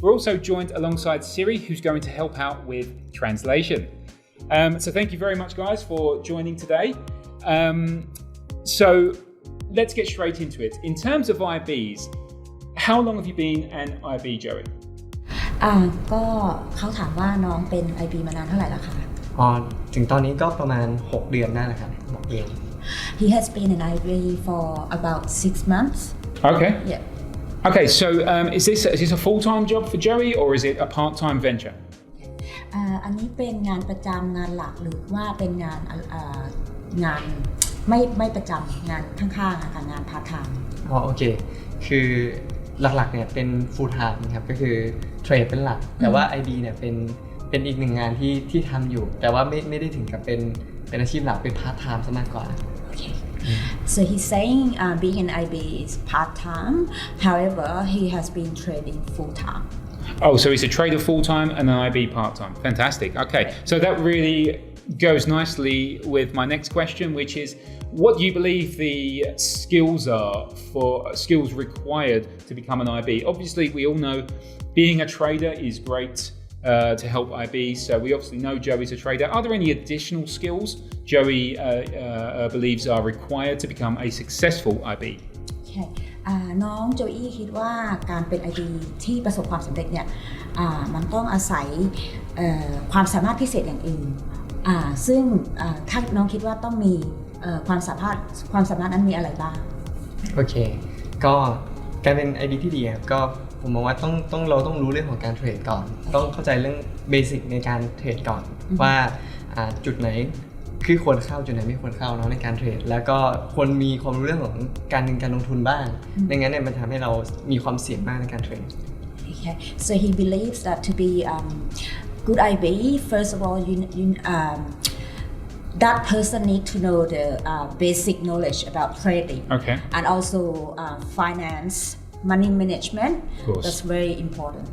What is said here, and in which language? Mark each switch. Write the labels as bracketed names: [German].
[English] We're also joined alongside Siri, who's going to help out with translation. So thank you very much, guys, for joining today. So let's get straight into it. In terms of IBs, how long have you been an IB, Joey? [Thai] ก็เขาถามว่าน้องเป็น IB มานานเท่าไหร่แล้วคะ ถึงตอนนี้ก็ประมาณ6 เดือนได้แล้วครับ6 เดือน [English] He has been an IB for about 6 months. Okay. Yeah. Okay, so is this a full-time job for Joey or is it a part-time venture? [Thai] อันนี้เป็นงานประจำงานหลักหรือว่าเป็นงานไม่ประจำงานข้างๆค่ะงาน part time โอเคคือหลักๆเนี่ยเป็น full time ครับก็คือเทรดเป็นหลักแต่ว่า IB เนี่ยเป็นอีกหนึ่งงานที่ทำอยู่แต่ว่าไม่ได้ถึงกับเป็นอาชีพหลักเป็น part time ซะมากกว่า [English] Okay. So he's saying being an IB is part time. However, he has been trading full time. Oh, so he's a trader full-time and an IB part-time. Fantastic. Okay, so that really goes nicely with my next question, which is what do you believe the skills required to become an IB? Obviously, we all know being a trader is great to help IBs, so we obviously know Joey's a trader. Are there any additional skills Joey believes are required to become a successful IB? Okay. [Thai] น้องโจอี้คิดว่าการเป็น IB ที่ประสบความสำเร็จเนี่ยมันต้องอาศัยความสามารถพิเศษอย่างอื่นซึ่งถ้าน้องคิดว่าต้องมีความสามารถนั้นมีอะไรบ้าง โอเคก็การเป็น IB ที่ดีครับก็ผมมองว่าเราต้องรู้เรื่องของการเทรดก่อนต้องเข้าใจเรื่องเบสิกในการเทรดก่อนว่าจุดไหนคือควรเข้าจุดไหนไม่ควรเข้าเนาะในการเทรดแล้วก็ควรมีความรู้เรื่องของการเงินการลงทุนบ้างไม่งั้นเนี่ยมันทำให้เรามีความเสี่ยงมากในการเทรด [English] Okay. So he believes that to be good IB, first of all, that person need to know the basic knowledge about trading, okay, and also finance, money management. Of course. That's very important.